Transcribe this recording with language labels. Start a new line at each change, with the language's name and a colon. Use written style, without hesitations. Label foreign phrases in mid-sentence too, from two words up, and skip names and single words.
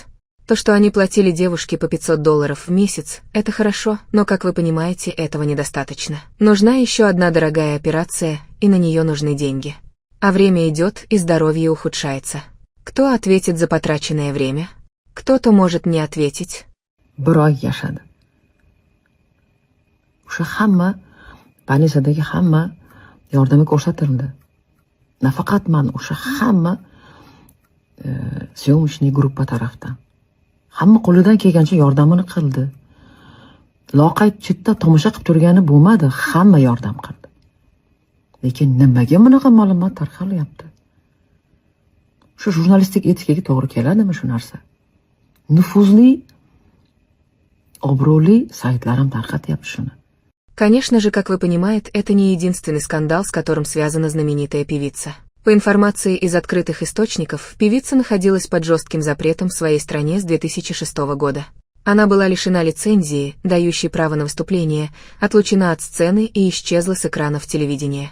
Russian: То, что они платили девушке по $500 в месяц, это хорошо, но, как вы понимаете, этого недостаточно. Нужна еще одна дорогая операция, и на нее нужны деньги. А время идет, и здоровье ухудшается. Кто ответит за потраченное время? Кто-то может не ответить.
Uzbek: 1 oy yashadi. O'sha hamma, больницадagi hamma yordami ko'rsatildi. Nafaqat men, o'sha hamma
Russian: съемочный группа
Uzbek: tarafdan. Hamma qo'lidan kelgancha yordamini qildi. Loqayd chetda tomosha qilib turgani bo'lmadi, hamma yordam qildi. Lekin nimaga bunaqa ma'lumot tarqalyapti? Shu jurnalistik etikaga to'g'ri keladimi shu narsa? Nufuzli, obro'li saytlarim tarqatyapti shuni.
Russian: Конечно же, как вы понимаете, это не единственный скандал, с которым связана знаменитая певица. По информации из открытых источников, певица находилась под жестким запретом в своей стране с 2006 года. Она была лишена лицензии, дающей право на выступление, отлучена от сцены и исчезла с экранов телевидения.